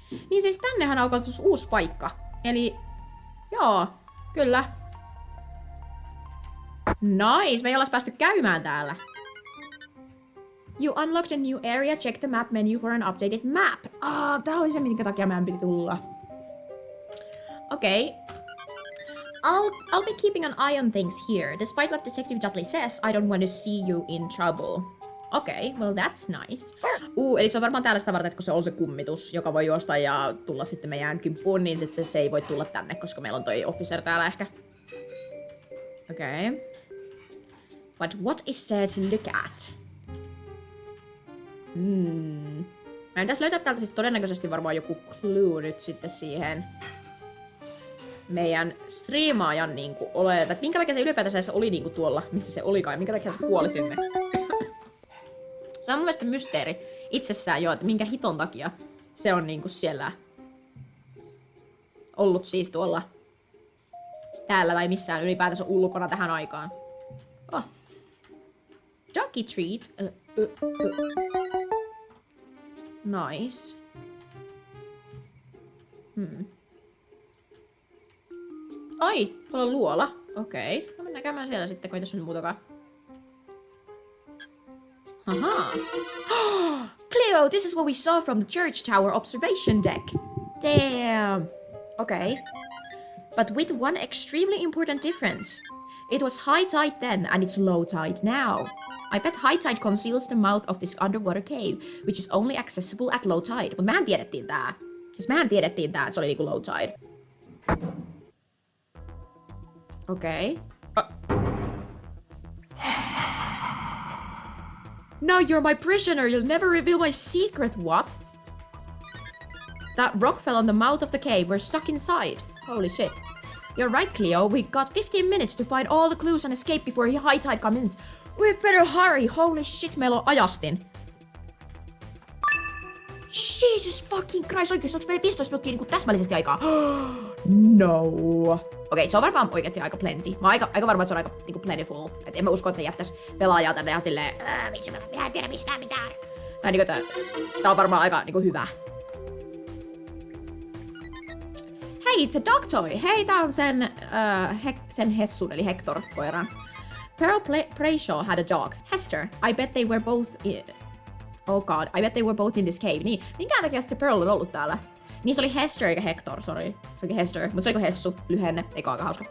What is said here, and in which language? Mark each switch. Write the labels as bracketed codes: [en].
[fi] Niin siis tännehän on aukoitus uusi paikka. Eli, joo, kyllä. [en] Nice, [fi] me ei ollaan päästy käymään täällä. [en] You unlocked a new area, check the map menu for an updated map. [fi] Tää oli se, minkä takia meidän piti tulla. Okei. [en] I'll be keeping an eye on things here. Despite what Detective Dudley says, I don't want to see you in trouble. Okay, well that's nice. [fi] Eli se on varmaan täällä sitä varten, että kun se on se kummitus, joka voi juosta ja tulla sitten meidän kimppuun, niin sitten se ei voi tulla tänne, koska meillä on toi officer täällä ehkä. [en] Okay. But what is there to look at? [fi] Mä pitäis löytää täältä siis todennäköisesti varmaan joku clue nyt sitten siihen meidän striimaajan niinku oletaan. Minkä takia se ylipäätään se oli niinku tuolla, missä se olikaan, minkä takia se kuoli sinne. Se on mun mielestä mysteeri itsessään jo, että minkä hiton takia se on niinku siellä ollut siis tuolla täällä tai missään ylipäätänsä ulkona tähän aikaan. [en] Oh. Junkie treat. Nice. [fi] Ai, tuolla on luola. Okei. No mennään käymään siellä sitten, kun ei tässä nyt muutakaan. Haha. [en] Cleo, this is what we saw from the church tower observation deck. Damn. Okay. But with one extremely important difference. It was high tide then, and it's low tide now. I bet high tide conceals the mouth of this underwater cave, which is only accessible at low tide. [fi] Mut mehän tiedettiin tää. Siis mehän tiedettiin tää, että se oli niinku low tide. Okei. [en] Now you're my prisoner, you'll never reveal my secret, what? That rock fell on the mouth of the cave, we're stuck inside. Holy shit. You're right, Cleo, we got 15 minutes to find all the clues and escape before high tide comes in. We better hurry, holy shit, [fi] meillä on ajastin. [en] Jesus fucking Christ, [fi] oikeesti onks meillä 15 minuuttia niinku täsmällisesti aikaa? No. Okei, se on varmaan oikeesti aika plenty. Mä oon aika varma, että se on aika niinku plentiful. Et en mä usko, että ne jättäis pelaajaa tänne ihan silleen, miksi minä en tiedä mistään mitään. Tai niinku, tää on varmaan aika niinku hyvä. [en] Hey, it's a dog toy! [fi] Hei, tää on sen Hessun, eli Hector-koiran. [en] Pearl Brayshaw had a dog, Hester. I bet they were both oh god, I bet they were both in this cave. [fi] Niin, minkään takia se Pearl on ollut täällä? Niin se oli Hester eikä Hector, sorry. Se olikin Hester, mutta se oliko Hessu, lyhenne, eikä aika hauska.